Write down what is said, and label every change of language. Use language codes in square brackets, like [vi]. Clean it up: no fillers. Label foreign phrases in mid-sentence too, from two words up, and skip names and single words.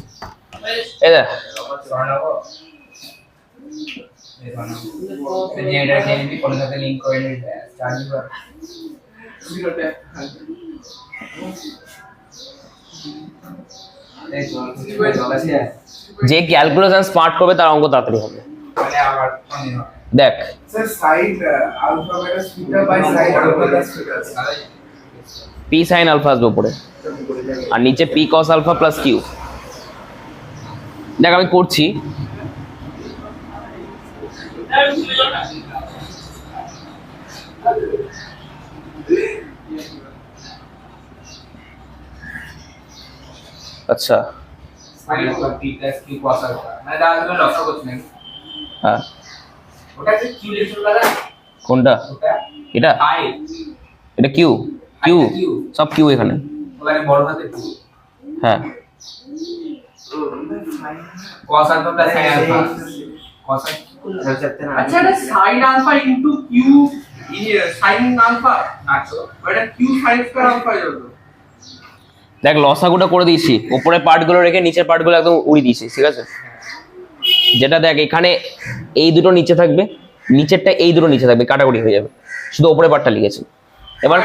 [bn] এই দেখ যে ক্যালকুলেশন স্মার্ট করবে তার অঙ্ক তাড়াতাড়ি হবে। দেখ [en] Sir, sine alpha minus theta by sine alpha plus theta. p sine alpha [bn] আসবে উপরে, আর নিচে [en] p cos alpha plus q. [bn] দেখ আমি করছি, আচ্ছা মানে দাদা তুমি লক্ষ্য করছো নাকি হ্যাঁ ওটা কি কিউ লিখছো দাদা কোনটা ওটা এটা, আই এটা কিউ, কিউ সব কিউ এখানে। ওখানে বড় হাতে কিউ হ্যাঁ [en] cos alpha plus sin alpha cos [bn] আচ্ছা এটা [en] sin alpha into q sin alpha [bn] আচ্ছা [en] এটা q sin square alpha [bn] হয়ে যাবে। দেখ লসাগুটা করে দিয়েছি, উপরের পার্টগুলো রেখে নিচের পার্টগুলো একদম উড়িয়ে দিয়েছি, ঠিক আছে। যেটা দেখ এখানে এই দুটো নিচে থাকবে, নিচেরটা এই দুটো নিচে থাকবে, কাটাকুটি হয়ে যাবে, শুধু উপরের পার্টটা লিখেছি। এবার